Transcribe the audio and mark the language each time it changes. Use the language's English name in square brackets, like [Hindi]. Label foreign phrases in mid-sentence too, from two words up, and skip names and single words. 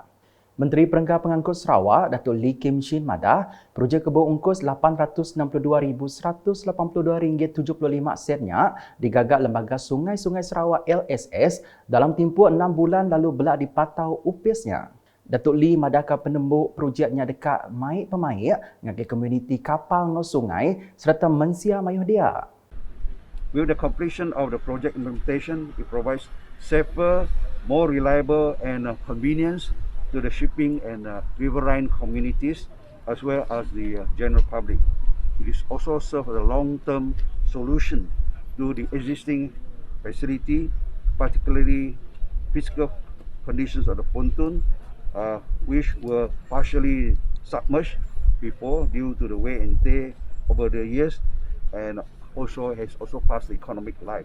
[Iban] Menteri Perenggan Pengangkut Sarawak, Dato' Lee Kim Shin madah, projek kebun ungkus RM862,182.75 sennya digagak Lembaga Sungai-Sungai Sarawak LSS dalam tempoh 6 bulan lalu belak dipatau upisnya. Datuk Lee madaka penembuk projeknya dekat Maik Pemaik ngagai komuniti kapal ngau sungai serta mensia mayuh dia. [English] With the completion of the project implementation, it provides safer, more reliable and convenience to the shipping and riverine communities as well as the general public. It is also serve as a long-term solution to the existing facility, particularly physical conditions of the pontoon, which were partially submerged before due to the wear and tear over the years and also has also passed the economic life.